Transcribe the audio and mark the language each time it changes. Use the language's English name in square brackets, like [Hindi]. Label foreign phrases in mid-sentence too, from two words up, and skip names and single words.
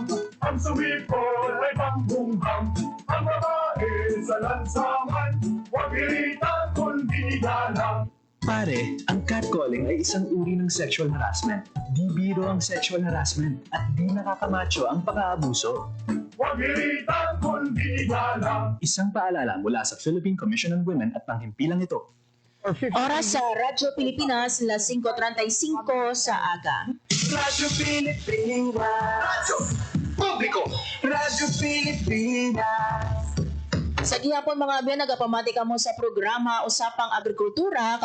[Filipino] Ang sumipol ay pang-bum-ham. Ang babae sa lansangan, huwag iritan kundi galang. Pare, ang catcalling ay isang uri ng [English] sexual harassment. [Filipino] Di biro ang [English] sexual harassment [Filipino] at di nakakamacho ang pang-aabuso. Huwag iritan kundi galang. Isang paalala mula sa Philippine Commission on Women at panghimpilang ito. [Hiligaynon] Oras sa Radyo Pilipinas, 5:35 sa aga. [Filipino] Radyo Pilipinas. Radyo Publiko. Radyo Pilipinas. [Hiligaynon] Sa gihapon mga abyan, nagapamati ka mo sa programa Usapang Agrikultura.